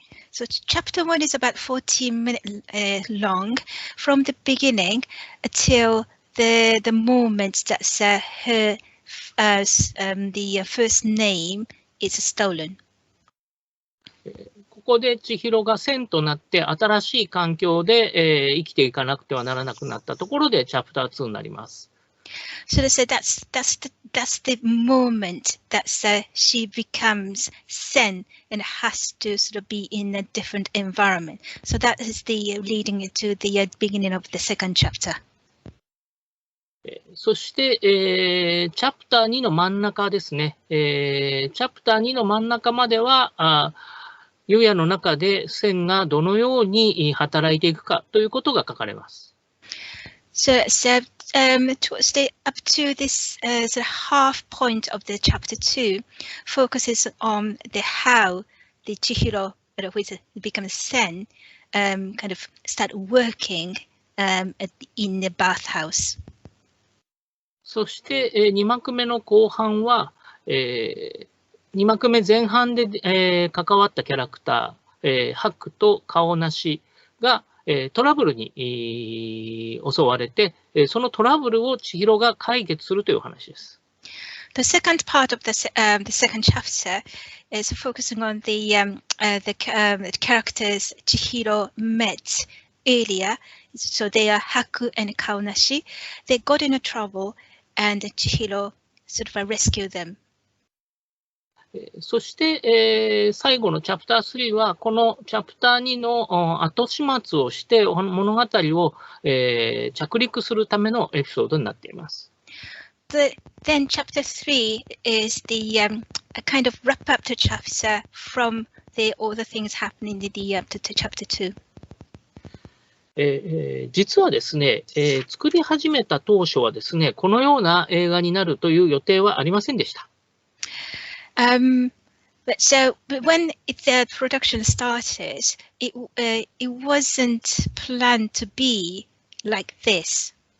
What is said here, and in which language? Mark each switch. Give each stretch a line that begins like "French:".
English: So chapter 1 is about 14 minutes long from the beginning until the moment that her the first name is stolen.
Japanese: ここで千尋が千となって新しい環境で、生きていかなくてはならなくなったところでチャプター2になります。
English: So that's the moment that she becomes Sen and has to sort of be in a different environment. So that is the leading to the beginning of the second chapter.
Japanese: そして、チャプター2の真ん中ですね。チャプター2の真ん中までは、湯屋の中で線がどのように働いていくかということが書かれます。
English: So towards up to this sort of half point of the chapter 2 focuses on how the Chihiro, which becomes Sen, kind of start working in the bathhouse.
Japanese: そして、2幕目の後半は、 2幕目前半で、関わったキャラクター、ハクと顔なしが、トラブルに襲われて、そのトラブルを千尋が解決するという話です。
English: The second part of the second chapter is focusing on the characters Chihiro met earlier. So they are Haku and Kaonashi. They got into trouble, and Chihiro sort of rescued them.
Japanese: そして、最後のチャプター3は、このチャプター2の後始末をして、物語を、着陸するためのエピソードになっています。
English: Then chapter 3 is the a kind of wrap-up to chapter from all the things happening in the to chapter 2.
Japanese: 実はですね、作り始めた当初はですね、このような映画になるという予定はありませんでした。
English: But when the production started, it wasn't planned to be like this.